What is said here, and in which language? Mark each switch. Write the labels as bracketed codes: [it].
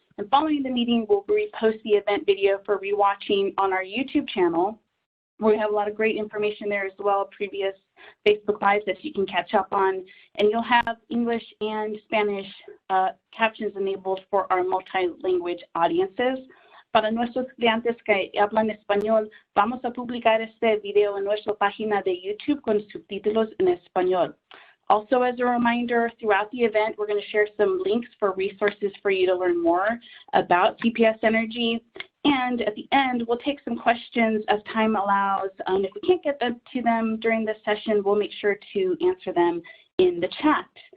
[en] And following the meeting, we'll repost the event video for rewatching on our YouTube channel. We have a lot of great information there as well, previous Facebook Lives that you can catch up on. And you'll have English and Spanish captions enabled for our multi-language audiences. [es] Para nuestros clientes que hablan español, vamos a publicar este video en nuestra página de YouTube con subtítulos en español. [en] Also, as a reminder, throughout the event, we're going to share some links for resources for you to learn more about CPS Energy. And at the end, we'll take some questions as time allows. If we can't get to them during this session, we'll make sure to answer them in the chat.